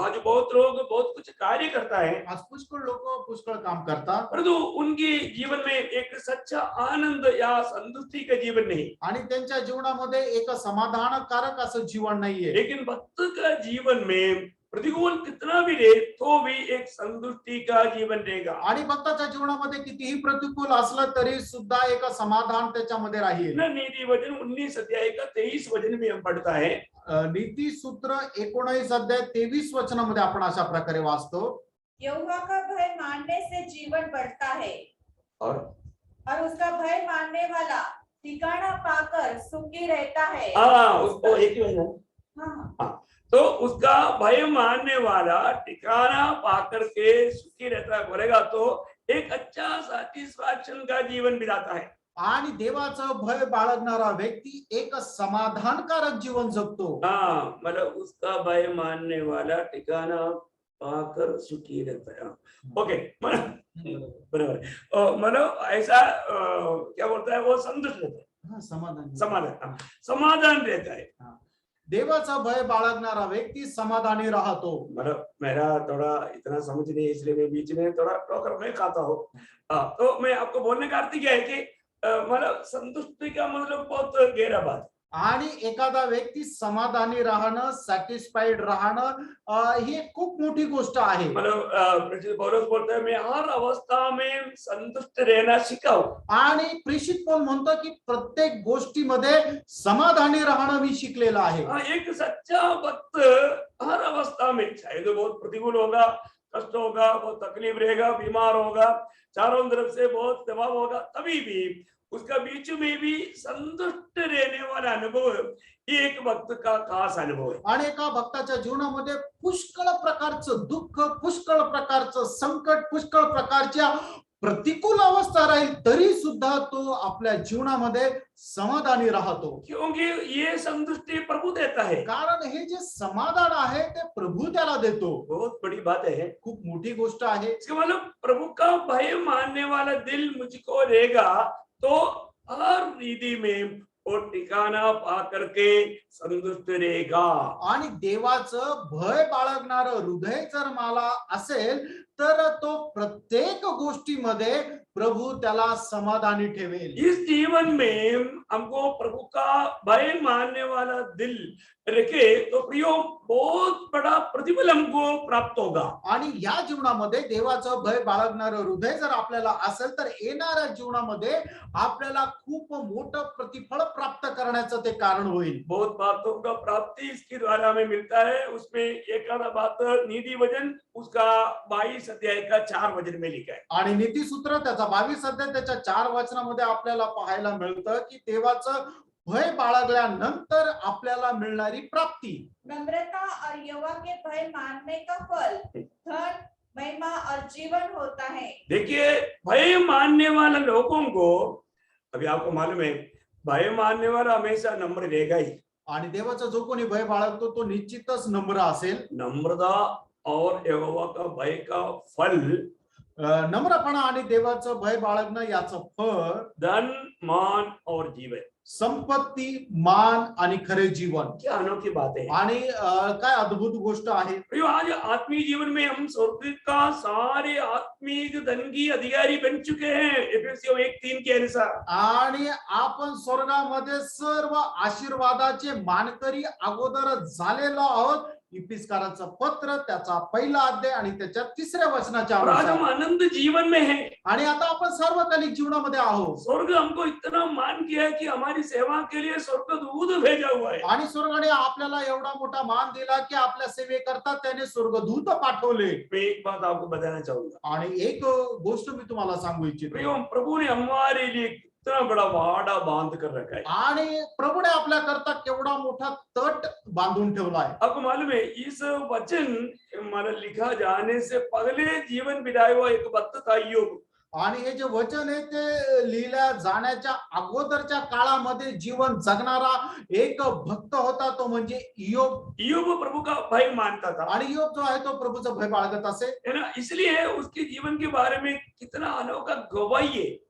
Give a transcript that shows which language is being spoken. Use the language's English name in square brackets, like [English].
[Hindi] आज बहुत लोग बहुत कुछ कार्य करता है, [Marathi] आज पुष्कळ लोक पुष्कळ काम करतात [Hindi] परंतु उनकी जीवन में एक सच्चा आनंद या संतुष्टि का जीवन नहीं। [Marathi] आणि त्यांच्या जीवनामध्ये एक समाधानकारक असं जीवन नाहीये. [Hindi] लेकिन भक्त का जीवन में प्रतिकूल कितना भी रहे तो भी एक संतुष्टि का जीवन रहेगा। [Marathi] आणि भक्ताच्या जीवनामध्ये कितीही प्रतिकूल असलं तरी सुद्धा एक समाधान त्याच्यामध्ये राहील. [Hindi] नीति वचन 19 अध्याय का 23 वचन में हम पढ़ता है, [Marathi] नीतिसूत्र 19 अध्याय 23 वचनामध्ये आपण अशा प्रकारे वाचतो. [Hindi] यहोवा का भय मानने से जीवन बढ़ता है और उसका भय मानने वाला ठिकाना पाकर सुखी रहता है। उसको एक ही वचन, हाँ। तो उसका भय मानने वाला ठिकाना पाकर के सुखी रहता है बोलेगा तो एक अच्छा सैटिस्फैक्शन का जीवन बिताता है। [Marathi] आणि देवाचं भय बाळगणारा व्यक्ती एक समाधानकारक जीवन जगतो. [Hindi] मतलब उसका भय मानने वाला ठिकाना पाकर सुखी रहता है। ओके, बराबर। मतलब ऐसा क्या बोलता है, वो संतुष्ट रहता है, समाधान रहता है। [Marathi] देवाचा भय बाळगणारा व्यक्ती समाधानी राहतो. [Hindi] मतलब मेरा थोड़ा इतना समझ नहीं, इसलिए मैं बीच में थोड़ा टोकर मैं खाता हूँ। तो मैं आपको बोलने का अर्थ क्या है कि मतलब संतुष्टि का मतलब बहुत गहरा बात है। [Marathi] आणि एखादा व्यक्ती समाधानी राहणं, सॅटिस्फाईड राहणं ही खूप मोठी गोष्ट आहे. [Hindi] मतलब पौलुस बोलता है, मैं हर अवस्था में संतुष्ट रहना सीखा हूं। [Marathi] आणि प्रेषित पौल म्हणतो की प्रत्येक गोष्टीमध्ये समाधानी राहणं मी शिकलेला आहे. [Hindi] एक सच्चा भक्त हर अवस्था में, चाहे तो बहुत प्रतिकूल होगा, कष्ट होगा, बहुत तकलीफ रहेगा, बीमार होगा, चारों तरफ से बहुत दबाव होगा, तभी भी उसका बीच में भी संतुष्ट रहने वाला अनुभव ये एक भक्त का खास अनुभव है. [Marathi] आणि एका भक्ताच्या जीवनामध्ये पुष्कळ प्रकारचं दुःख, पुष्कळ प्रकारचं संकट, पुष्कळ प्रकारच्या प्रतिकूल अवस्था राहील तरी सुद्धा तो आपल्या जीवनामध्ये समाधानी राहतो. [Hindi] क्योंकि ये संतुष्टि प्रभु देता है. [Marathi] कारण हे जे समाधान आहे ते प्रभु त्याला देतो. [Hindi] बहुत बड़ी बात है, [Marathi] खूप मोठी गोष्ट आहे. [Hindi] इसका मतलब प्रभु का भय मानने वाला दिल मुझको रहेगा तो हर रीति में वो ठिकाना पा करके संतुष्ट रहेगा. [Marathi] आणि देवाचं भय बाळगणारं हृदय जर मला असेल तर तो प्रत्येक गोष्टीमध्ये प्रभु त्याला समाधानी ठेवेल. [Hindi] इस जीवन में हमको प्रभु का भय मानने वाला दिल रखे तो प्रियो बहुत बड़ा प्रतिफल हमको प्राप्त होगा. [Marathi] आणि या जीवनामध्ये देवाचं भय बाळगणारं हृदय जर आपल्याला असेल तर येणाऱ्या जीवनामध्ये आपल्याला खूप मोठं प्रतिफळ प्राप्त करण्याचं ते कारण होईल. [Hindi] बहुत बातों का प्राप्ति इसके द्वारा हमें मिलता है. उसमें एक आधा बात नीति वचन उसका 22 अध्याय का 4 वचन में लिखा है. [Marathi] आणि नीतिसूत्र त्याचा 22 अध्याय त्याच्या 4 वचनामध्ये आपल्याला पाहायला मिळतं की देवाचं भय बाळगल्यानंतर आपल्याला मिळणारी प्राप्ती. [Hindi] नम्रता और यहोवा के भय मानने का फल धन, महिमा और जीवन होता है. देखिए भय मानने वाले लोगों को, अभी आपको मालूम है भय मानने वाला हमेशा नम्र रहेगा ही. [Marathi] आणि देवाचा जो कोणी भय बाळगतो तो निश्चितच नम्र असेल. [Hindi] नम्रता और यहोवा का भय का फल [Marathi] नम्रपणा आणि देवाचं भय बाळगणं याचं फळ [Hindi] धन, मान और जीवन. [Marathi] संपत्ती, मान आणि खरे जीवन. [Hindi] क्या अनोखी बात है. [Marathi] आणि काय अद्भुत गोष्ट आहे. [Hindi] प्रियो आज आत्मीय जीवन में हम स्वर्ग का सारे आत्मिक धन की अधिकारी बन चुके हैं एफेसियों 1:3 के अनुसार. [Marathi] आणि आपण स्वर्गामध्ये सर्व आशीर्वादाचे मानकरी अगोदर झालेलो आहोत. इफिसकाराचं पत्र त्याचा 1 अध्याय आणि त्याच्या 3 वचनाच्या [Hindi] और आज हम [Marathi] अनुसार. [Hindi] आनंद जीवन में हैं. [Marathi] आणि आता आपण सार्वकालिक जीवनामध्ये आहोत. [Hindi] स्वर्ग हमको इतना मान किया है कि हमारी सेवा के लिए स्वर्गदूत भेजा हुआ है. [Marathi] आणि स्वर्गाने आपल्याला एवढा मोठा मान दिला की आपल्या सेवेकरता त्याने स्वर्गदूत पाठवले. [Hindi] मैं एक बात आपको बताना चाहूंगा. [Marathi] आणि एक गोष्ट मी तुम्हाला सांगू इच्छितो. [Hindi] प्रियो प्रभु ने हमारे लिए कितना बड़ा वाड़ा बांध कर रखा है. [Marathi] आणि प्रभुने आपल्या करता केवढा मोठा तट बांधून ठेवलाय. [Hindi] आपको मालूम है इस वचन हमारा लिखा जाने से पहले जीवन बिताया हुआ एक भक्त था योग. [Marathi] आणि हे जे वचन आहे ते लिहिल्या जाण्याच्या अगोदरच्या काळामध्ये जीवन जगणारा एक भक्त होता तो म्हणजे इयोब. [Hindi] योग प्रभु का भय मानता था. [Marathi] आणि इयोब जो आहे तो प्रभूचा भय बाळगत असे. [Hindi] है ना. इसलिए उसके जीवन के बारे में कितना अनोखा गवाही है.